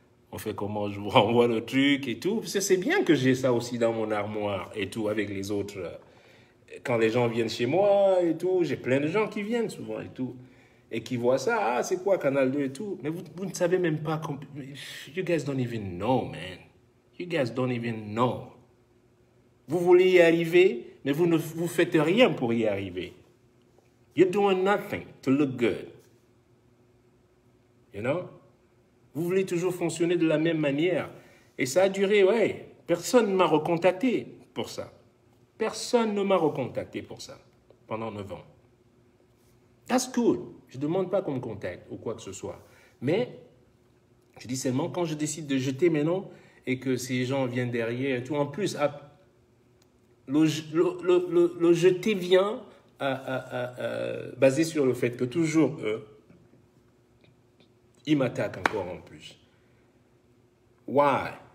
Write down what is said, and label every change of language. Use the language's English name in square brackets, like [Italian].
[French] On fait comment, je vous renvoie le truc et tout. Parce que c'est bien que j'ai ça aussi dans mon armoire et tout avec les autres. Quand les gens viennent chez moi et tout, j'ai plein de gens qui viennent souvent et tout. Et qui voient ça, ah, c'est quoi Canal 2 et tout. Mais vous ne savez même pas. [English] You guys don't even know, man. You guys don't even know. [French] Vous voulez y arriver, mais vous ne vous faites rien pour y arriver. [English] You're doing nothing to look good. You know? [French] Vous voulez toujours fonctionner de la même manière. Et ça a duré, ouais. Personne ne m'a recontacté pour ça. Personne ne m'a recontacté pour ça pendant 9 ans. [English] That's good. [French] Je ne demande pas qu'on me contacte ou quoi que ce soit. Mais je dis seulement quand je décide de jeter mes noms et que ces gens viennent derrière et tout. En plus, le jeter vient basé sur le fait que toujours ils m'attaquent encore en plus. [English] Why?